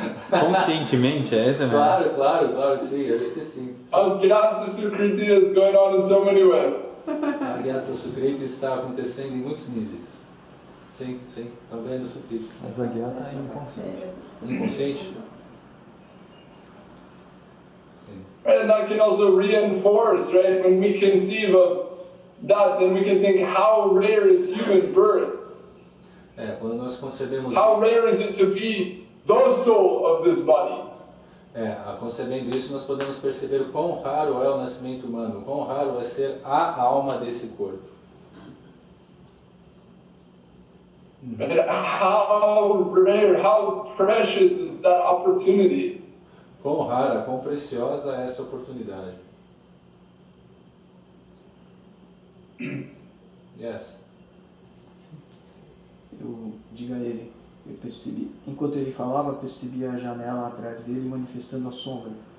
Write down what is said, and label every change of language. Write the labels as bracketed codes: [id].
[pt] Conscientemente, é essa mesmo? Claro, sim, eu acho que sim. [en] Gyata Sukriti is going on in so many ways. [pt] A Gyata Sukriti está acontecendo em muitos níveis. Sim, estão vendo Sukriti. Mas a Gyata é inconsciente. Inconsciente? Sim. [en] Right, and that can also reinforce, right? When we conceive of that, then we can think, how rare is human birth? [pt] Quando nós concebemos... [en] How rare is it to be the soul of this body? [pt] Concebendo isso, nós podemos perceber o quão raro é o nascimento humano, o quão raro é ser a alma desse corpo. [en] And how rare, how precious is that opportunity? [pt] Quão rara, quão preciosa é essa oportunidade. [en] Yes. [pt] Eu digo a ele, eu percebi, enquanto ele falava, percebi a janela atrás dele manifestando a sombra.